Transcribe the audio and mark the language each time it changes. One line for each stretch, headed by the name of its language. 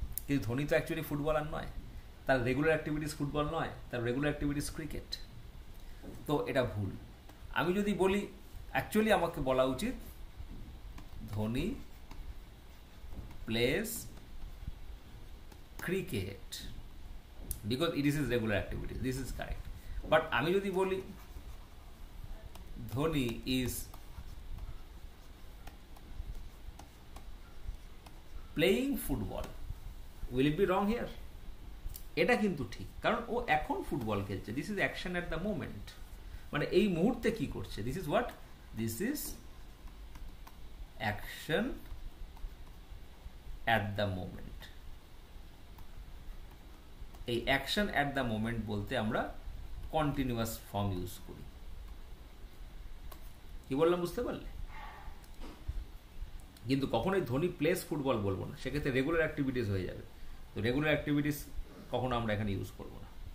Bangla: কিন্তু ধোনি তো actually footballer নয়, তার রেগুলার অ্যাক্টিভিটিস ফুটবল নয়, তার রেগুলার অ্যাক্টিভিটিস ক্রিকেট। তো এটা ভুল। আমি যদি বলি অ্যাকচুয়ালি আমাকে বলা উচিত Dhoni place cricket, because it is his regular activities, this is correct.
English: But আমি যদি বলি Dhoni is playing football, will it be wrong here?
Bangla: এটা কিন্তু ঠিক, কারণ ও এখন ফুটবল খেলছে, this is action at the moment, মানে এই মুহূর্তে কি করছে, this is what?
English: This is action at the moment.
Bangla: এই অ্যাকশন অ্যাট দ্য মোমেন্ট বলতে আমরা কন্টিনিউয়াস ফর্ম ইউজ করি। কি বললাম বুঝতে পারলে? কিন্তু কখনোই ধোনি প্লেস ফুটবল বলবো না, সেক্ষেত্রে রেগুলার অ্যাক্টিভিটিস হয়ে যাবে। তো রেগুলার অ্যাক্টিভিটিস কখনো আমরা এখানে ইউজ করবো না।